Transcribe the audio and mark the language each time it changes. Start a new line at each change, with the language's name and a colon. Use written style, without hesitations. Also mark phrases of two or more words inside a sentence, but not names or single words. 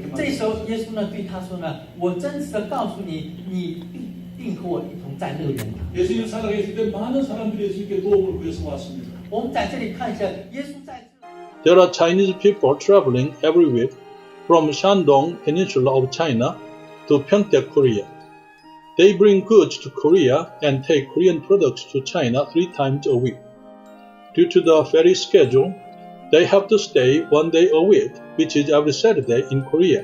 Chinese: 这时候
Korean: 말씀하셨습니다.
Chinese: 耶稣呢对他说呢，我真实的告诉你，你必定和我一同在乐园里。
Korean: 예수님 살아계실 때 많은 사람들이 예수님께 도움을 구해서 왔습니다.
Chinese: 我们在这里看一下，耶稣在这。
English: There are Chinese people traveling every week from Shandong Peninsula of China to Pyeongtaek, Korea. They bring goods to Korea and take Korean products to China 3 times a week. Due to the ferry schedule, they have to stay 1 day a week, which is every Saturday in Korea.